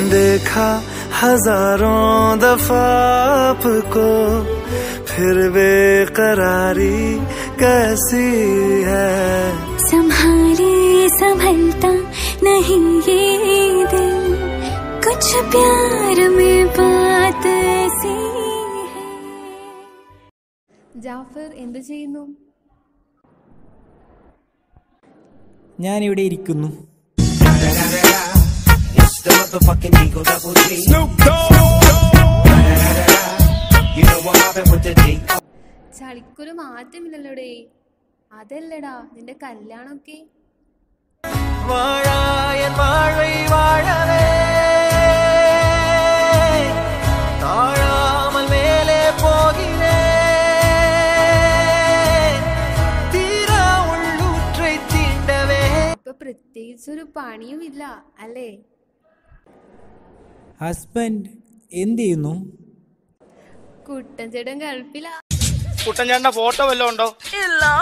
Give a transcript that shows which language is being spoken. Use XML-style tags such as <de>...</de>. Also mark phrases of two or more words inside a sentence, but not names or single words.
<hi>देखा हजारों दफा आपको, फिर बेकरारी कैसी है, संभाले संभलता नहीं ये दिल, कुछ प्यार में बात ऐसी है।</hi> <ml>ജാഫർ എന്ത് ചെയ്യുന്നു? ഞാനിവിടെ ഇരിക്കുന്നു. ചളിക്കൊരു മാറ്റമില്ലല്ലോടേ. അതല്ലടാ നിന്റെ കല്യാണമൊക്കെ.</ml> <ta>வாழாயன் வாழ்வை வாழவே, தாழாமல் மேலே போகிறேன்,</ta> <ml>തീരാ ഉള്ളൂற்றை തീണ്ടവേ. ഇപ്പൊ പ്രത്യേകിച്ചൊരു പണിയുമില്ല അല്ലേ? ഹസ്ബൻഡ് എന്ത് ചെയ്യുന്നു? കുട്ടൻ ചേട്ടൻ ഗൾഫിലാ. കുട്ടൻചേട്ടന്റെ ഫോട്ടോ വല്ലതും ഉണ്ടോ? ഇല്ല.</ml>